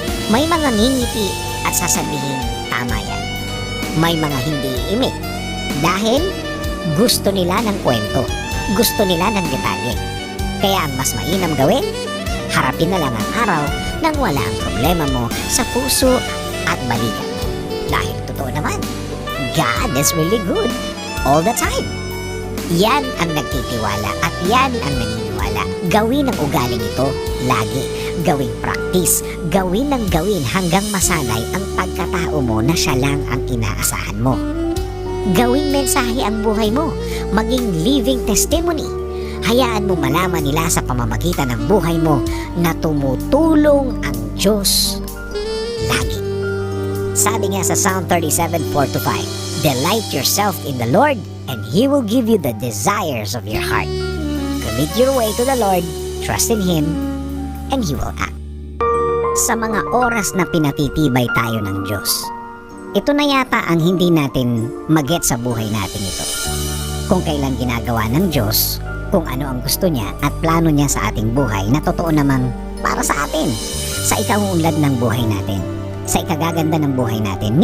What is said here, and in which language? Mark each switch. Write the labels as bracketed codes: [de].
[tl] May mga ngingiti at sasabihin, tama yan. May mga hindi iimik dahil gusto nila ng kwento, gusto nila ng detalye. Kaya ang mas mainam gawin, harapin na lang ang araw nang wala ang problema mo sa puso at balikat mo. Dahil totoo naman, [en] God is really good all the time. [tl] Yan ang nagtitiwala at yan ang naniniwala. Gawin ang ugaling ito lagi. Gawing practice. Gawin ng gawin hanggang masanay ang pagkatao mo na siya lang ang inaasahan mo. Gawing mensahe ang buhay mo. Maging [en] living testimony. [tl] Hayaan mo malaman nila sa pamamagitan ng buhay mo na tumutulong ang Diyos lagi. Sabi nga sa [en] Psalm 37:4-5, delight yourself in the Lord and He will give you the desires of your heart. Commit your way to the Lord, trust in Him, and He will act. [tl] Sa mga oras na pinatitibay tayo ng Diyos, ito na yata ang hindi natin maget sa buhay natin ito. Kung kailan ginagawa ng Diyos, kung ano ang gusto niya at plano niya sa ating buhay na totoo namang para sa atin, sa ikaunlad ng buhay natin, sa ikagaganda ng buhay natin.